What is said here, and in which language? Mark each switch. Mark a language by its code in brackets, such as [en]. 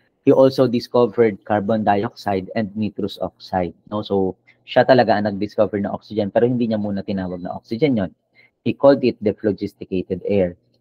[en] He also discovered carbon dioxide and nitrous oxide, no? [tl] So, siya talaga ang nag-discover ng oxygen, pero hindi niya muna tinawag na oxygen yon. [en] He called it dephlogisticated air.